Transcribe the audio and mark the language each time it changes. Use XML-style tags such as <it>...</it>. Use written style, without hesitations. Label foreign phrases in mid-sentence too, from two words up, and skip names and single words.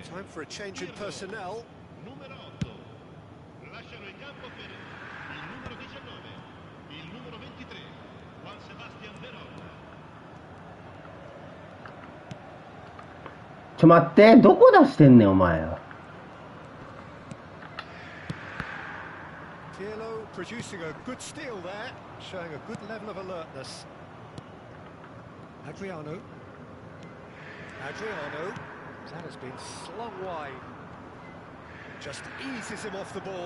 <en>Time for a change in personnel.</en> <it>Numero 8. Lasciano il campo per il numero 19. Il numero 23. Juan Sebastian Verón.</it> <ja>待って、どこ出してんねん、お前。</ja> <en>Pirlo producing a good steal there, showing a good level of alertness. Adriano. Adriano. That has been slung wide. Just eases him off the ball.</en>